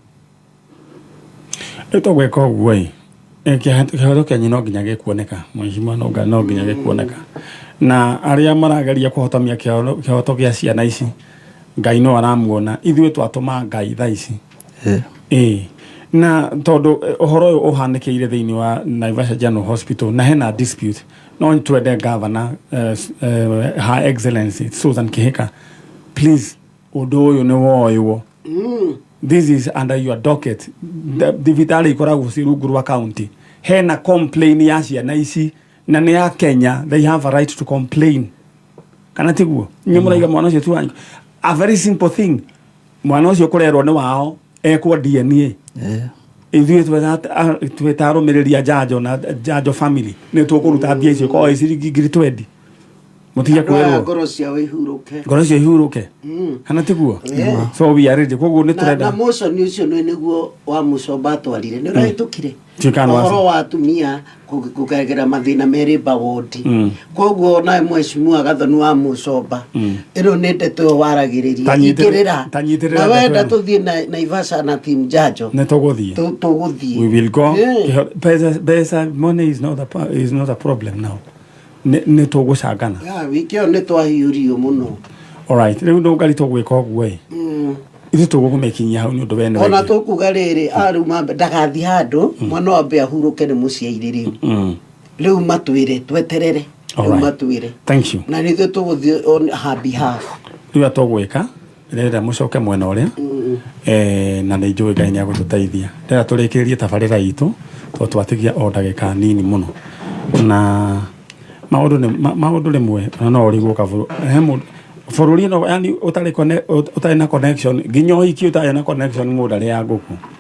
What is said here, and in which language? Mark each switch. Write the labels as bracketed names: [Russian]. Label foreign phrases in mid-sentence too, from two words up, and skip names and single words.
[Kikuyu] eto gweka uguo kihoto kia nyino nginya gikuoneka mheshimiwa no nginya gikuoneka na aria marageria kuhotomia kihoto kia ciana ici ngai no aramuona ithuĩ twatũma ngai thaa ici na tondu uhoro uyu uhanikire thiini wa Naivasha General Hospital na hena dispute no twende governor Her Excellency Susan Kihika please undu uyu ni woywo [English] this is under your docket the [Kikuyu] vitali ikoragwo cirungu rwa county hena complain ya ciana ici na nĩ ya Kenya, [English] they have a right to complain. [Kikuyu] Kana tiguo nyamuraiga mwana ucio tu [English] a very simple thing, [Kikuyu] mwana ucio kurerwo ni wao ekwo DNA ithuĩ twĩtarũmĩrĩria njanjo na njanjo family nĩ tũkũruta mbia icio kwa ciringi 20 mutia kwero ngoro cia ihuruke kana tiguo. [English] So we are ready [Kikuyu] koguo nĩ turenda na motion ucio nĩguo wa Mucomba twarire nĩ ũrahĩtũkire ũhoro wa atumia kũgerera mathĩna merĩ bawodi koguo na mheshimiwa gathoni wa Mucomba ĩno nĩ ndeto waragĩrĩria ingĩrĩra na wenda tũthiĩ Naivasha na team njanjo nĩ tũgũthiĩ [English] we will go. Pesa money is not a problem now. [Kikuyu] Nĩ tũgũcangana wikĩo nĩ twahiũrio mũno. Alright, rĩu ndo ngari tũgwĩka ũguo ithuĩ tũgũkũmekinyia hau nĩ ũndũ wene ona tũkuga rĩrĩ aruma ndagathiĩ handũ mwana wambe ahurũke nĩ mũciari rĩu matwĩre tweterere rĩu matwĩre. [English] Thank you. [Kikuyu] Na nĩthuĩ tũgũthiĩ [English] on her behalf. [Kikuyu] Rĩu atũgwĩka rĩrĩa mũcoke mwena ũrĩa na nĩ njũĩ Ngai nĩ agũtũteithia rĩrĩa tũrĩkĩrĩrie tabarĩra itũ twatigia o ndagĩka nini mũno na maũndũ rĩmwe no ũrigũka bũrũri no yani ũtarĩ na connection nginya ũhiki ũtarĩ na connection mũndũ arĩ ya ngũkũ.